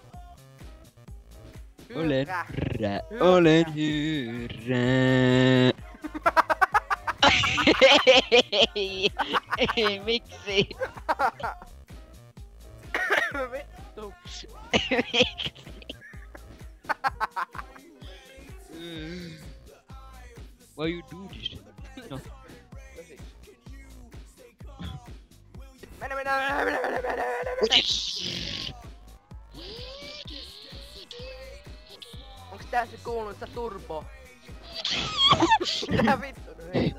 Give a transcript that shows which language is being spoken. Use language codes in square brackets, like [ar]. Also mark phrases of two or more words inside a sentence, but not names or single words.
[fi] Olen hyrrä, olen hyrrä. Ei, miksi? Vittu. Miksi? [en] Why you do this? [fi] No. Mene. Onks tässä kuulunut sitä turbo? Mitä vittu nyt heitää?